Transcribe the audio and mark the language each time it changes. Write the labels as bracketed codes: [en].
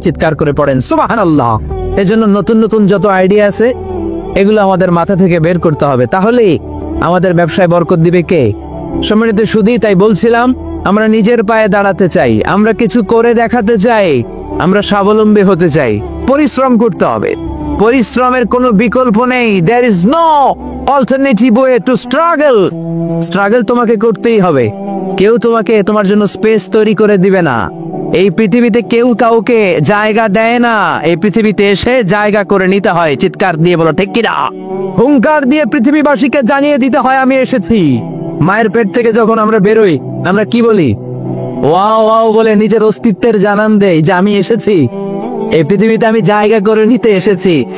[bn] চিৎকার করে পড়েন সুবহানাল্লাহ। এজন্য নতুন নতুন যত আইডিয়া আছে এগুলো আমাদের মাথা থেকে বের করতে হবে, তাহলেই আমাদের ব্যবসায় বরকত দিবে কে? সম্মানিত সুধী, তাই বলছিলাম আমরা নিজের পায়ে দাঁড়াতে চাই, আমরা কিছু করে দেখাতে চাই, আমরা স্বাবলম্বী হতে চাই। পরিশ্রম করতে হবে, পরিশ্রমের কোনো বিকল্প নেই। [en] there is no alternative way to struggle. [bn] Struggle তোমাকে করতেই হবে। কেউ তোমাকে তোমার জন্য স্পেস তৈরি করে দিবে না। এই পৃথিবীতে কেউ কাউকে জায়গা দেয় না, এই পৃথিবীতে এসে জায়গা করে নিতে হয়। চিৎকার দিয়ে বলো ঠিক কিনা? হুঙ্কার দিয়ে পৃথিবীবাসীকে জানিয়ে দিতে হয় আমি এসেছি। মায়ের পেট থেকে যখন আমরা বেরোই আমরা কি বলি? ওয়াও ওয়াও বলে নিজের অস্তিত্বের জানান দেই যে আমি এসেছি, এই পৃথিবীতে আমি জায়গা করে নিতে এসেছি।